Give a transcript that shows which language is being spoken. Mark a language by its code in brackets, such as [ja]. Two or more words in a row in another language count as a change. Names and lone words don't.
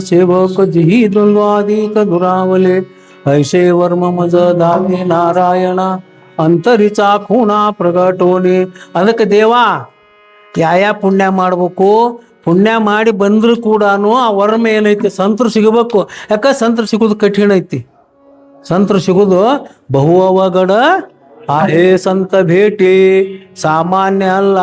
[mr] सेवक जिही द्वंद्वादिक दुरावले ऐशे वर्म मज दावे नारायणा अंतरीचा खूण प्रगटोनी. [kn] ಅದಕ್ಕೆ ದೇವಾ ಯಾ ಪುಣ್ಯ ಮಾಡ್ಬೇಕು, ಪುಣ್ಯ ಮಾಡಿ ಬಂದ್ರು ಕೂಡ ಆ ವರ್ಮ ಏನೈತಿ ಸಂತರು ಸಿಗಬೇಕು. ಯಾಕೆ ಸಂತರು ಸಿಗೋದು ಕಠಿಣ ಐತಿ, ಸಂತರು ಸಿಗೋದು ಬಹು ಅವಗಡ. ಆಹೇ ಸಂತ ಭೇಟಿ ಸಾಮಾನ್ಯ ಅಲ್ಲ.